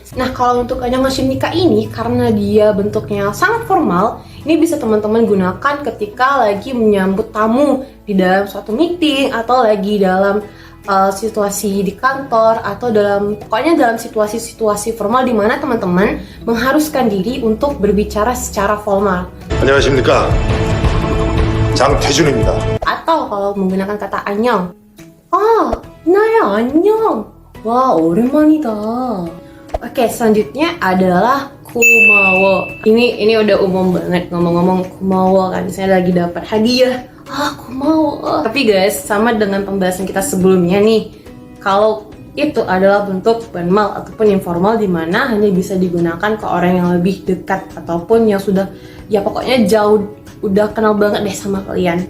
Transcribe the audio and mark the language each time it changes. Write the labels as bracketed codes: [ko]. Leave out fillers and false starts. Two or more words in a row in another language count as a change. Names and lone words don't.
[id] Nah, kalau untuk annyeongha십니까 ini karena dia bentuknya sangat formal, ini bisa teman-teman gunakan ketika lagi menyambut tamu di dalam suatu meeting atau lagi dalam situasi di kantor atau pokoknya dalam situasi-situasi formal di mana teman-teman mengharuskan diri untuk berbicara secara formal. [ko] 안녕하십니까, 장태준입니다. [id] Atau kalau menggunakan kata annyeong, [ko] 나야 안녕. Wah, 오랜만이다. [id] Oke, selanjutnya adalah kumawo. Ini udah umum banget ngomong-ngomong kumawo kan. Misalnya lagi dapat hadiah Aku mau. Tapi guys, sama dengan pembahasan kita sebelumnya nih, kalau itu adalah bentuk formal ataupun informal di mana hanya bisa digunakan ke orang yang lebih dekat ataupun yang sudah ya pokoknya jauh udah kenal banget deh sama kalian.